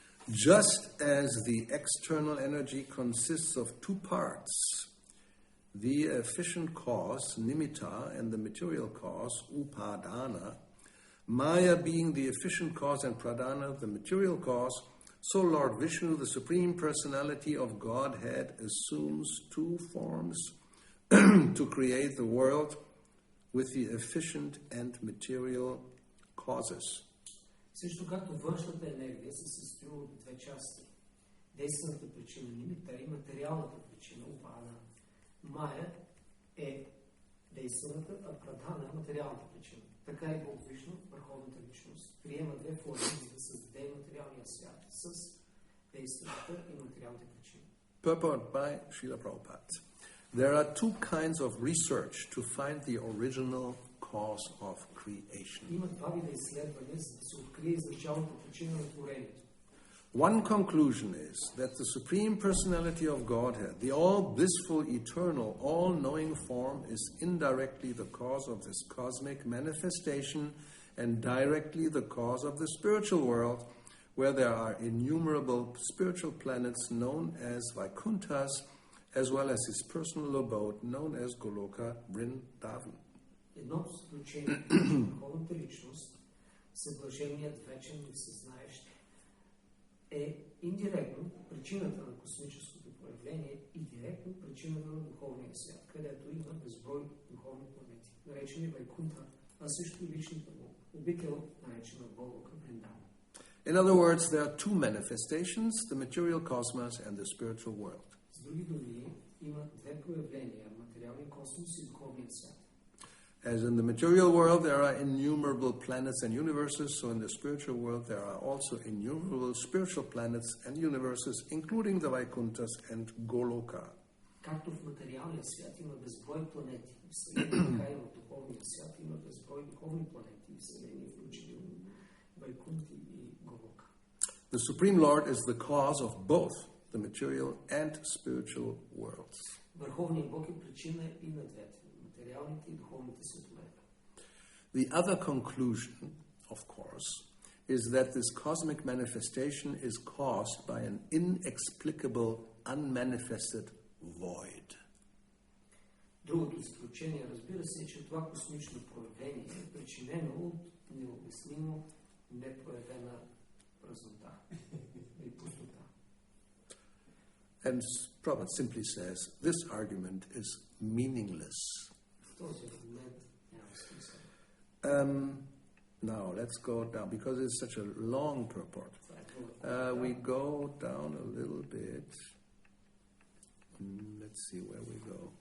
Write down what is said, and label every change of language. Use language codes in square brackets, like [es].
[en] Just as the external energy consists of two parts, the efficient cause, nimitta, and the material cause, upadana, Maya being the efficient cause and pradhana, the material cause, so Lord Vishnu, the Supreme Personality of Godhead, assumes two forms to create the world with the efficient and material causes. [bg] Също както външната енергия се състои от две части. Действената причина нимита и материалната причина упада. Майя е действената, а прадхана е материалната причина. Така и Бог Вишну, върховната личност, приема две форми, за да създаде материалния свят с действената и материалните причини. [en] Purport by Srila Prabhupada. There are two kinds of research to find the original cause of creation. [bg] Има два вида изследвания, за да се открие изначалната причина на творението. [en] One conclusion is that the Supreme Personality of Godhead, the all-blissful, eternal, all-knowing form, is indirectly the cause of this cosmic manifestation and directly the cause of the spiritual world, where there are innumerable spiritual planets known as Vaikunthas, as well as his personal abode known as Goloka Vrindavan. [bg] Едното заключение на върховната личност, съблаженият вечен и всезнаещ, е индиректно причината на космическото проявление и директно причината на духовния свят, където има безброй духовни планети, наречени Вайкунта, а също и личната му обител, наречена Голога Вриндаван. [en] In other words, there are two manifestations, the material cosmos and the spiritual world. [bg] С други думи, има две проявления, материалния космос и духовния свят. [en] As in the material world, there are innumerable planets and universes, so in the spiritual world, there are also innumerable spiritual planets and universes, including the Vaikunthas and Goloka. [bg] Както в материалния свят има безброй планети, така и в духовния свят има безброй духовни планети, вселени, включително Вайкунти и Голока. [en] The Supreme Lord is the cause of both the material and spiritual worlds. [bg] Върховният Бог е причина и на двете, материалните и духовните светове. [en] The other conclusion, of course, is that this cosmic manifestation is caused by an inexplicable, unmanifested void. [bg] Другото заключение, разбира се, е, че това космично проявление е причинено от необяснимо непроявена празнота и пустота. [en] And Prabhupada simply says, this argument is meaningless. [bg] Този аргумент няма смисъл. [en] Now, let's go down, because it's such a long purport. We go down a little bit. Let's see where we go.